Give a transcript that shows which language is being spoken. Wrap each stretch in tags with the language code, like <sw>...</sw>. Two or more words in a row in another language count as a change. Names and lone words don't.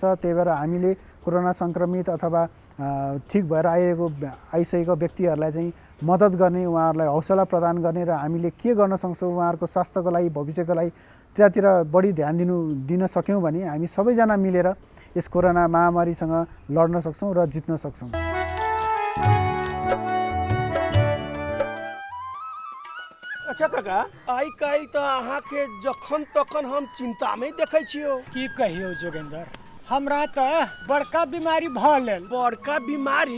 <ne>त्यही भएर हामीले कोरोना सङ्क्रमित अथवा ठिक भएर आइसकेको व्यक्तिहरूलाई चाहिँ मद्दत गर्ने, उहाँहरूलाई हौसला प्रदान गर्ने र हामीले के गर्न सक्छौँ उहाँहरूको स्वास्थ्यको लागि, भविष्यको लागि त्यतातिर बढी ध्यान दिन सक्यौँ भने हामी सबैजना मिलेर यस कोरोना महामारीसँग लड्न सक्छौँ र जित्न सक्छौँ।</ne> <mai>अच्छा काका, आइ काल्हि त अहाँके जखन तखन हम चिंता में देखै छियो। की कहियो जोगेंद्र, हमरा त बड़का बीमारी भ गेल। बड़का बीमारी?</mai>